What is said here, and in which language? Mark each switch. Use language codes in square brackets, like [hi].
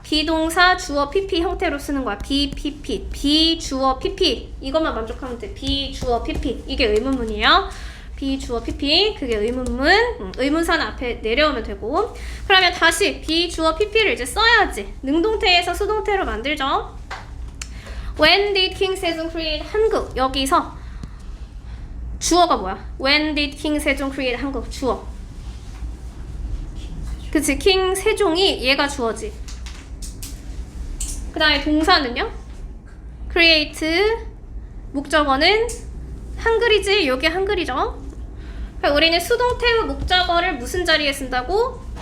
[ko] 비동사, 주어, pp 형태로 쓰는 거야. BPP, 비주어, pp 이것만 만족하면 돼. 비주어, pp 이게 의문문이에요. 비주어, pp 그게 의문문. 의문사는 앞에 내려오면 되고 그러면 다시 비주어, pp를 이제 써야지. 능동태에서 수동태로 만들죠. [en] When did King 세종 create 한국? [ko] 여기서 주어가 뭐야? [en] When did King 세종 create 한국? [ko] 주어. 그치, 킹 세종이 얘가 주어지. 그 다음에 동사는요? create 목적어는 한글이지. 여기 한글이죠. 그러니까 우리는 수동태의 목적어를 무슨 자리에 쓴다고?